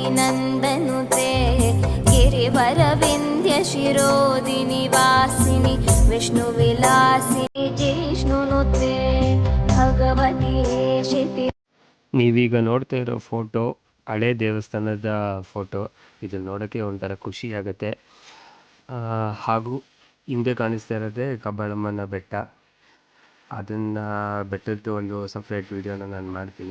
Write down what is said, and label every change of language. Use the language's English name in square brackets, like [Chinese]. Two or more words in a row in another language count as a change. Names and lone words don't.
[Sanskrit] नन्दनुते गिरिवरविन्द्य शिरोदिनि वासिनि विष्णुविलासिनि जिष्णुनुते भगवती शिति. [Kannada] ನೀವೀಗ ನೋಡ್ತಾ ಇರೋ ಫೋಟೋ ಹಳೆ ದೇವಸ್ಥಾನದ ಫೋಟೋ. ಇದು ನೋಡೋಕ್ಕೆ ಒಂಥರ ಖುಷಿ ಆಗುತ್ತೆ. ಹಾಗೂ ಹಿಂದೆ ಕಾಣಿಸ್ತಾ ಇರೋದೇ ಕಬ್ಬಾಳಮ್ಮನ ಬೆಟ್ಟ. ಅದನ್ನು ಬೆಟ್ಟದ್ದು ಒಂದು [English] separate video [Kannada] ನಾನು ಮಾಡ್ತೀನಿ.